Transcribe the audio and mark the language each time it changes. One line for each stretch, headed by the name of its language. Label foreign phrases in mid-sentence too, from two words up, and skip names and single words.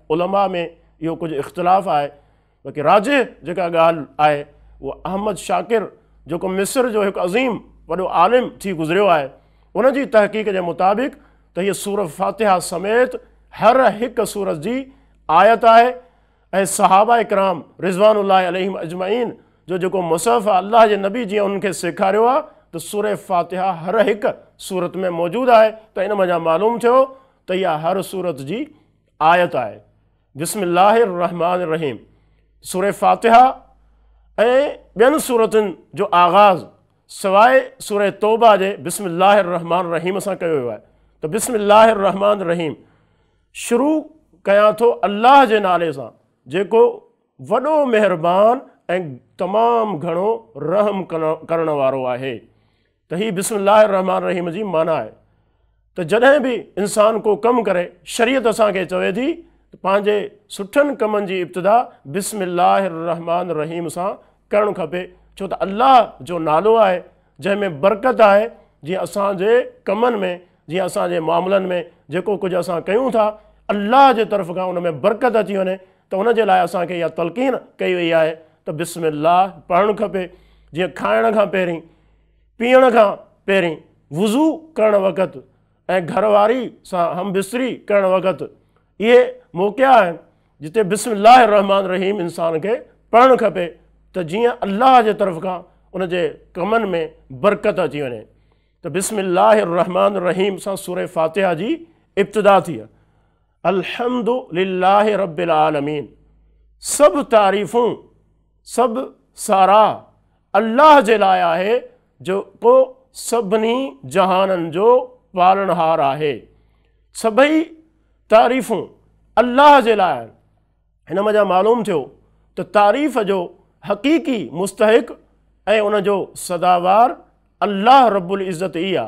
Sindhi: उलमा में इहो कुझु इख़्तिलाफ़ आहे, बाक़ी राजिह जेका ॻाल्हि आहे उहा अहमद शाकिर जेको मिस्र जो हिकु अज़ीम वॾो आलिम थी गुज़रियो आहे, उन जी तहक़ीक़ जे मुताबिक़ त हीअ सूरह फ़ातिहा समेत हर हिकु सूरत जी आयत आहे। ऐं सहाबा इकराम
Arabic: رضوان الله عليهم أجمعين
Sindhi: जो जेको मुसहफ़ आहे अल्लाह जे नबी जीअं उन्हनि खे सेखारियो आहे त सूरह फ़ातिहा हर हिकु सूरत में मौजूदु आहे। त इन मज़ा मालूम थियो त इहा हर सूरत जी आयत आहे।
Arabic: بسم الله الرحمن الرحيم
Sindhi: सूरह फ़ातिहा ऐं ॿियनि सूरतुनि जो आगाज़ सवाइ सूरह तौबा जे
Arabic: بسم الله الرحمن الرحيم
Sindhi: सां कयो वियो आहे। त
Arabic: بسم الله الرحمن الرحيم
Sindhi: शुरू कयां थो अल्लाह जे नाले सां जेको वॾो महिरबान ऐं तमामु घणो रहम करण वारो आहे। त हीअ
Arabic: بسم الله الرحمن الرحيم
Sindhi: जी माना आहे त जॾहिं बि इंसानु को कमु करे, शरीयत असांखे चवे थी त पंहिंजे सुठनि कमनि जी इब्तिदा
Arabic: بسم الله الرحمن الرحيم
Sindhi: सां करणु खपे, छो त अल्लाह जो नालो आहे जंहिंमें बरकत आहे। जीअं असांजे कमनि में, जीअं असांजे मामलनि में जेको कुझु असां कयूं था अल्लाह जे तरफ़ खां उन में बरकत अची वञे, त उन जे लाइ असांखे इहा तलक़ीन कई वई आहे त बिस्मिल्लाह पढ़णु खपे। जीअं खाइण खां पहिरीं, पीअण खां पहिरीं, वुज़ू करण वक़्तु ऐं घरवारी सां हमबिस्तरी करण वक़्तु, इहे मौक़िया आहिनि जिते
Arabic: بسم الله الرحمن الرحيم
Sindhi: इंसान खे पढ़णु खपे त जीअं अल्लाह जे तरफ़ खां उन जे कमनि में बरकत अची वञे। त
Arabic: بسم الله الرحمن الرحيم
Sindhi: सां सूरह फ़ातिहा जी इब्तिदा थी आहे।
Arabic: الحمد لله رب العالمين,
Sindhi: सभु तारीफ़ूं सभु साराह अल्लाह जे लाइ आहे जेको सभिनी जहाननि जो पालनहार आहे। सभई तारीफ़ूं अल्लाह जे लाइ आहिनि। हिन मज़ा मालूम थियो त तारीफ़ जो हक़ीक़ी मुस्तहिक़ ऐं उन जो सदावार
Arabic: الله رب العزة
Sindhi: ई आहे।